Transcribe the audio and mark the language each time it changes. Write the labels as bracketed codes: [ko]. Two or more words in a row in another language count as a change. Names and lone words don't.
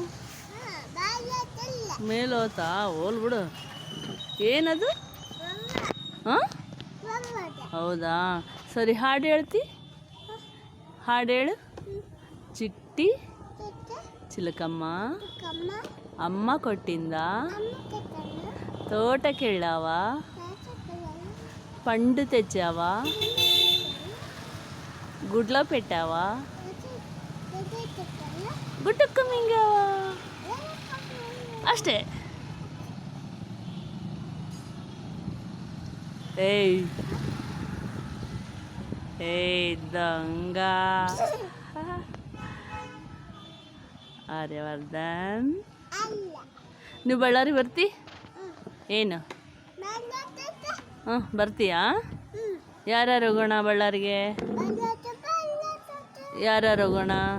[kn] ಮೇಲೆ ಹೋತಾ ಹೋಲ್ ಬಿಡು. ಏನದು ಹಾಂ ಹೌದಾ ಸರಿ ಹಾಡು ಹೇಳ್ತಿ ಹಾಡು ಹೇಳು. [te] చిట్టి చిలకమ్మ అమ్మ కొట్టింద తోటకెళ్ళావ పండు తెచ్చావా గుడ్లో పెట్టావా గుడ్డుక్క మింగావా అಷ್ಟೇ. ఏయ్ ఏయ్ దొంగ [kn] ಆರ್ಯವರ್ಧನ್ ನೀವು ಬಳ್ಳಾರಿ ಬರ್ತಿ ಏನು ಹಾಂ ಬರ್ತೀಯಾ? ಯಾರ್ಯಾರು ಹೋಗೋಣ ಬಳ್ಳಾರಿಗೆ? ಯಾರ್ಯಾರು ಹೋಗೋಣ?